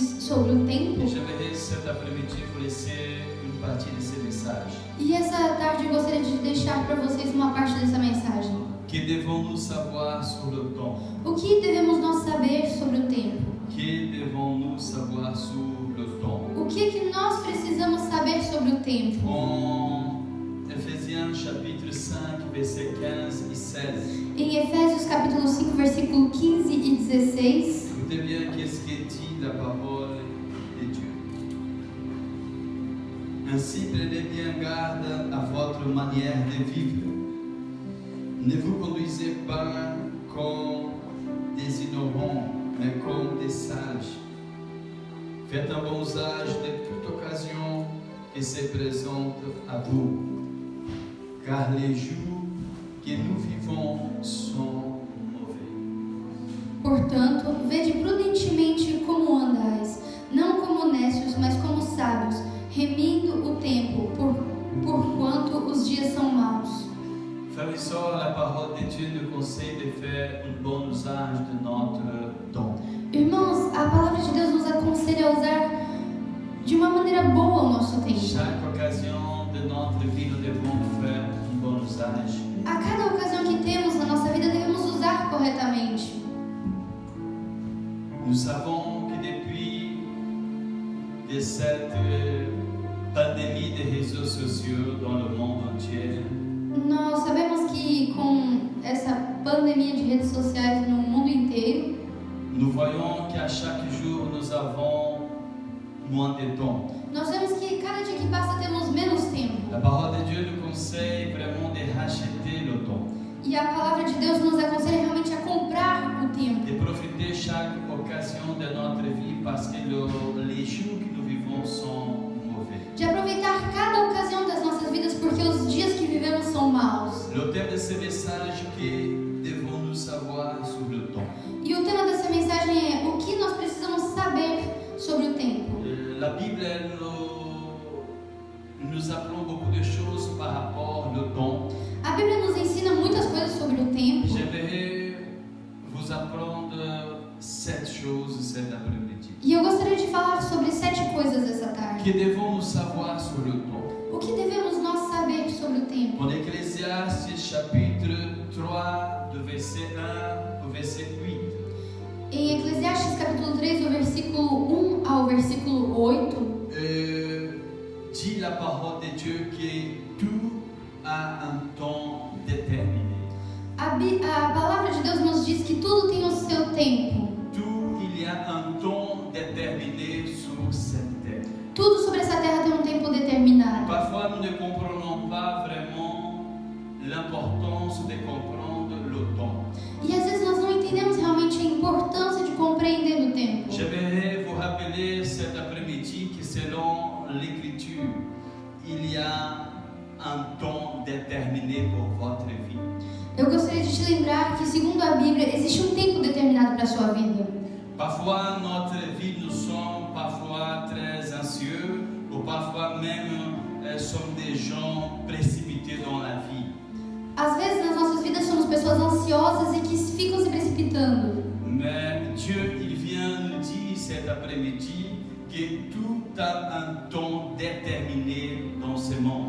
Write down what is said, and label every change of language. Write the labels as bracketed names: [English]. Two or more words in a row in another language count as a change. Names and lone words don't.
[Portuguese] sobre o tempo. [French] Et j'aimerais cet après-midi vous laisser une partie de ces messages. [Portuguese] E essa tarde eu gostaria de deixar para vocês uma parte dessa mensagem. [French] Que devons-nous savoir sur le temps? [Portuguese] O que devemos nós saber sobre o tempo? [French] Que devons-nous savoir sur le temps? [Portuguese] O que nós precisamos saber sobre o tempo? [French] En Ephésiens chapitre 5, versets 15 et 16. [Portuguese] Em Efésios capítulo 5, versículo 15 e 16. [French] Écoutez bien qu'est-ce que dit la parole de Dieu. Ainsi, prenez bien garde à votre manière de vivre. Ne vous conduisez pas comme des ignorants, mais comme des sages. Faites un bon usage de toute occasion qui se présente à vous, car les jours que nous vivons sont mauvais. [Portuguese] Portanto, vede prudentemente como andais, não como necios, mas como sábios, remindo o tempo, porquanto os dias são maus. [French] Frères et sœurs, la parole de Dieu nous conseille de faire un bon usage de notre temps. [Portuguese] Irmãos, a palavra de Deus nos aconselha a usar de uma maneira boa o nosso tempo. [French] Chaque occasion de notre vie, nous devons faire un bon usage. [Portuguese] A cada ocasião que temos na nossa vida, devemos usar corretamente. [French] Nous savons que depuis cette pandémie des réseaux sociaux dans le monde entier, [Portuguese] Nós sabemos que com essa pandemia de redes sociais no mundo inteiro, [French] nous voyons qu'à chaque jour, nous avons moins de temps. [Portuguese] nós vemos que cada dia que passa temos menos tempo. [French] La parole de Dieu nous conseille vraiment de racheter le temps, [Portuguese] E a palavra de Deus nos aconselha realmente a comprar o tempo. [French] de profiter chaque occasion de notre vie parce que les jours que nous vivons sont mauvais. [Portuguese] De aproveitar cada ocasião das nossas vidas, porque os dias que vivemos são maus. [French] Le thème de ce message que devons-nous savoir sur le temps. [Portuguese] E o tema dessa mensagem é o que nós precisamos saber sobre o tempo. [French] La Bible elle, nous apprend beaucoup de choses par rapport au temps. [Portuguese] A Bíblia nos ensina muitas coisas sobre o tempo. [French] J'aimerais vous apprendre 7 choses cet après-midi. [Portuguese] E eu gostaria de falar sobre 7 coisas essa tarde. [French] Que devons-nous savoir sur le temps? [Portuguese] O que devemos nós saber sobre o tempo? [French] En Ecclésiaste chapitre 3, du verset 1 au verset 8. [Portuguese] Em Eclesiastes capítulo 3, do versículo 1 ao versículo 8, [French] Dit la parole de Dieu que tout a un temps déterminé. [Portuguese] a palavra de Deus nos diz que tudo tem o seu tempo. [French] Tout, il y a un temps déterminé sur cette terre. [Portuguese] Tudo sobre essa terra tem um tempo determinado. [French] Parfois, nous ne comprenons pas vraiment l'importance de comprendre le temps. [Portuguese] E às vezes nós não entendemos realmente a importância de compreender o tempo. [French] J'aimerais vous rappeler cet après-midi que selon l'Écriture, il y a un temps déterminé pour votre vie. [Portuguese] Eu gostaria de te lembrar que, segundo a Bíblia, existe um tempo determinado para a sua vida. [French] Parfois, notre vie, nous sommes parfois très anxieux, ou parfois même sommes des gens précipités dans la vie. [Portuguese] Às vezes, nas nossas vidas, somos pessoas ansiosas e que ficam se precipitando. [French] Mais Dieu, il vient nous dire cet après-midi que tout a un temps déterminé dans ce monde.